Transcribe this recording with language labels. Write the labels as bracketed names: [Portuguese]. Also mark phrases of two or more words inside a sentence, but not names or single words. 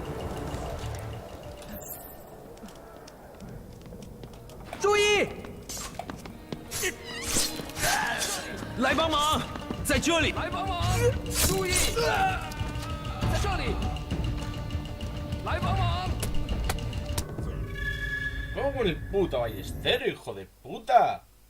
[Chinese] 注意！来帮忙，在这里！来帮忙！注意，在这里！来帮忙！ [Spanish] ¿Cómo con el puto ballestero, hijo de puta?